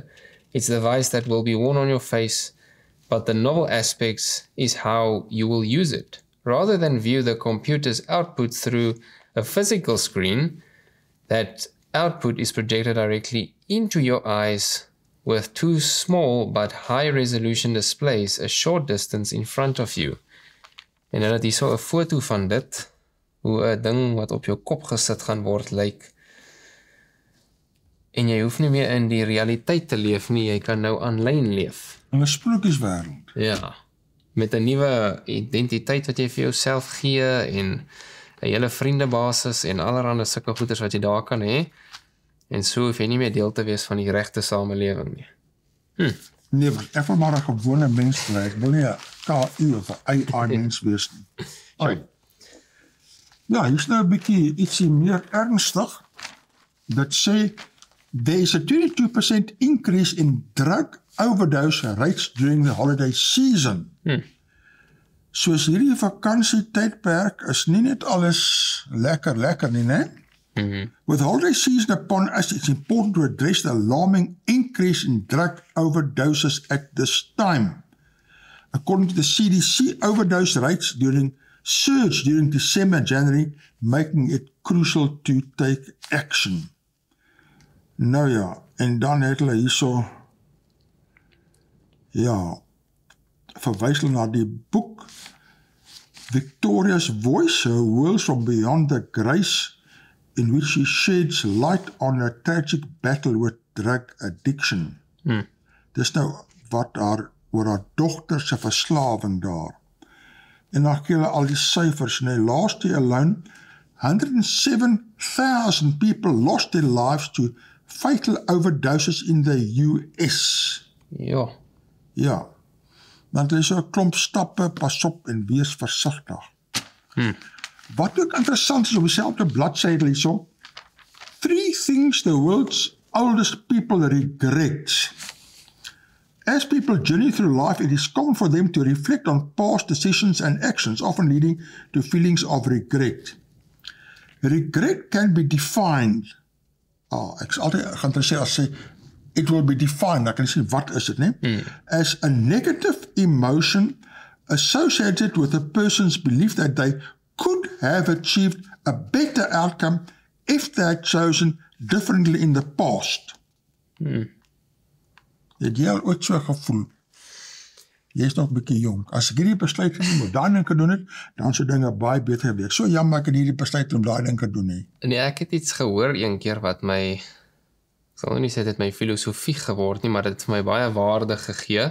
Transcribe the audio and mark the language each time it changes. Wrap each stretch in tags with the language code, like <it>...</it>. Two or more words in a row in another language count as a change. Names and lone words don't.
<en>It's a device that will be worn on your face, but the novel aspects is how you will use it. Rather than view the computer's output through a physical screen, that output is projected directly into your eyes with two small but high-resolution displays a short distance in front of you.</en> <af>En hulle het hier so 'n foto van dit, hoe 'n ding wat op jou kop gesit gaan word lyk. En jy hoef nie meer in die realiteit te leef nie, jy kan nou aanlyn leef. In 'n sprokieswêreld. Ja, met 'n nuwe identiteit wat jy vir jouself gee en 'n hele vriendebasis en allerlei sulke goeders wat jy daar kan hê. En so hoef jy nie meer deel te wees van die regte samelewing nie. Nee, ek wil maar 'n gewone mens bly. Ek wil nie 'n KI of 'n AI mens wees nie. Oi. Ja, hier is nou 'n bietjie ietsie meer ernstig. Dat sê</af> <en>there is a 22% increase in drug overdose rates during the holiday season.</en> <af>Soos hierdie vakansietydperk is nie net alles lekker nie, né?</af> <en>With holiday season upon us, it's important to address the alarming increase in drug overdoses at this time. According to the CDC, overdose rates surged during December and January, making it crucial to take action.</en> <af>Nou ja, en dan het hulle hierso, ja, verwys hulle na die boek Victoria's Voice, Her Words from Beyond the Grace,</af> <en>in which she sheds light on a tragic battle with drug addiction.</en> <af>Dis nou wat oor haar dogter se verslawing daar. En dan gee hulle al die syfers, en</af> <en>last year alone, 107,000 people lost their lives to fatal overdoses in the US.</en> <af>Ja. Ja, want er is so 'n klomp stappe, pas op en wees versigtig. Wat ook interessant is op dieselfde bladsy hierso,</af> <en>3 things the world's oldest people regret. As people journey through life, it is common for them to reflect on past decisions and actions, often leading to feelings of regret. Regret can be defined.</en> <af>Ek is altyd geïnteresseerd as sê,</af> <en>it will be defined,</en> <af>dan kan jy sê, wat is dit, nie?</af> <en>As a negative emotion associated with a person's belief that they could have achieved a better outcome if they had chosen differently in the past.</en> <af>Het jy al ooit so gevoel? Jy is nog 'n bietjie jonk. As ek hierdie besluit geneem om daai ding te doen het, dan sou dinge baie beter gewees. So jammer ek het hierdie besluit om daai ding te doen nie. Nee, ek het iets gehoor een keer wat my, ek sal nie sê dit my filosofie geword nie, maar dit het vir my baie waarde gegee.</af>